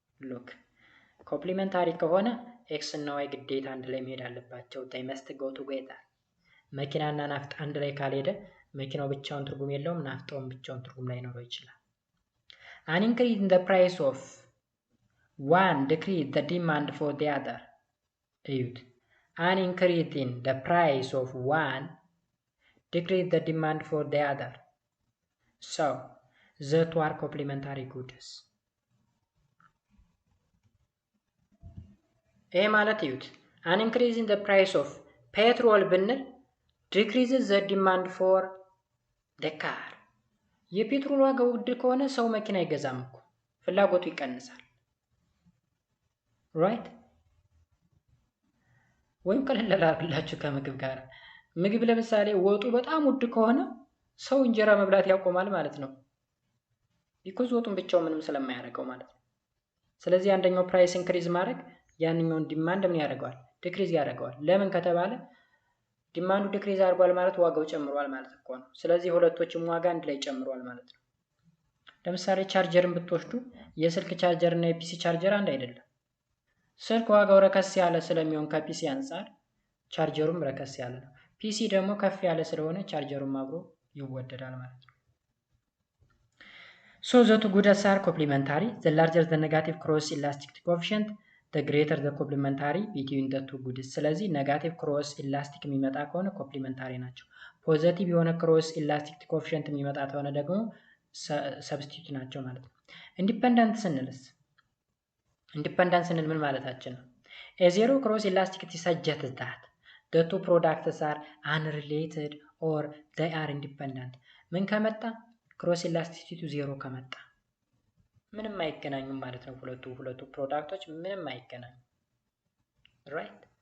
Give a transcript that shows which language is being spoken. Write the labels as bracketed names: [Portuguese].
[Amharic] look ኮምፕሊመንታሪ ከሆነ x እና y ግዴታ አንድ ላይ መሄድ አለባቸው። [English] they must go together። [Amharic] መኪናና ናፍጣ አንድ ላይ ካልሄደ መኪናው ብቻውን ትርጉም የለውም፣ ናፍጣውም ብቻውን ትርጉም ላይኖረው ይችላል። [English] an increase in the price of one decrease the demand for the other. [Amharic] እዩት፣ [English] an increase in the price of one decrease the demand for the other. So, the two are complementary goods. [Amharic] ይሄ ማለት እዩት፣ [English] an increase in the price of petrol ብንል decreases the demand for the car. [Amharic] የፔትሮል ዋጋ ውድ ከሆነ ሰው መኪና አይገዛም እኮ፣ ፍላጎቱ ይቀንሳል። ራይት? ወይም ቀለል ላድርግላችሁ ከምግብ ጋር ምግብ ለምሳሌ ወጡ በጣም ውድ ከሆነ ሰው እንጀራ መብላት ያቆማል ማለት ነው። ቢኮዝ ወጡን ብቻው ምንም ስለማያደርገው ማለት ነው። ስለዚህ አንደኛው ፕራይስ ኢንክሪዝ ማድረግ ያንኛውን ዲማንድ ምን ያደርገዋል? ዲክሪዝ ያደርገዋል። ለምን ከተባለ ዲማንዱ ዲክሪዝ አድርጓል ማለት ዋጋው ጨምሯል ማለት እኮ ነው። ስለዚህ ሁለቶችም ዋጋ አንድ ላይ ጨምሯል ማለት ነው። ለምሳሌ ቻርጀርን ብትወስዱ የስልክ ቻርጀር እና የፒሲ ቻርጀር አንድ አይደለም። ስልክ ዋጋው ረከስ ያለ ስለሚሆን ከፒሲ አንጻር ቻርጀሩም ረከስ ያለ ነው። ፒሲ ደግሞ ከፍ ያለ ስለሆነ ቻርጀሩም አብሮ ይወደዳል ማለት ነው። [English] So the two goods are complementary. The larger the negative cross elasticity coefficient, the greater the complementary between the two goods. [Amharic] ስለዚህ ኔጋቲቭ ክሮስ ኢላስቲክ የሚመጣ ከሆነ ኮምፕሊመንታሪ ናቸው። ፖዚቲቭ የሆነ ክሮስ ኢላስቲክ ኮኤፊሽንት የሚመጣ ከሆነ ደግሞ ሰብስቲቱት ናቸው ማለት ነው። ኢንዲፔንደንት ስንል ምን ማለታችን ነው? [English] A zero cross elasticity suggests that the two products are unrelated or they are independent. [Amharic] ምን ከመጣ? ክሮስ ኢላስቲሲቲ ዜሮ ከመጣ ምንም አይገናኙም ማለት ነው። ሁለቱ ፕሮዳክቶች ምንም አይገናኙም። ራይት?